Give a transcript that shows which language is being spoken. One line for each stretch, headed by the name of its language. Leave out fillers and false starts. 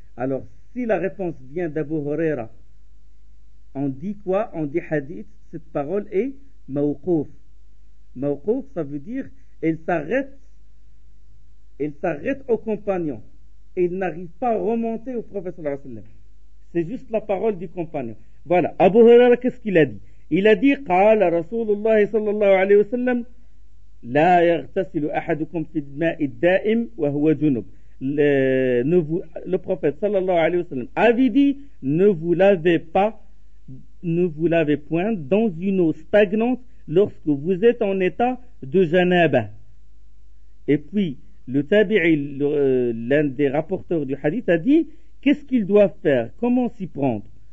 French: Alors, si la réponse vient d'Abu Huraira, on dit quoi? On dit hadith. Cette parole est mawquf. Mawquf, ça veut dire, elle s'arrête au compagnon. Et il n'arrive pas à remonter au prophète sallallahu alayhi wa sallam. C'est juste la parole du compagnon. Voilà, Abu Huraira, qu'est-ce qu'il a dit?
Arabic: Il a dit, قال رسول الله صلى الله عليه وسلم لا يغتسل أحدكم في الماء الدائم وهو جنب.
French: Le prophète صلى الله عليه وسلم avait dit, ne vous lavez point dans une eau stagnante lorsque vous êtes en état de janaba. Et puis le tabi'i, l'un des rapporteurs du hadith, a dit, qu'est-ce qu'ils doivent faire? Comment s'y prendre?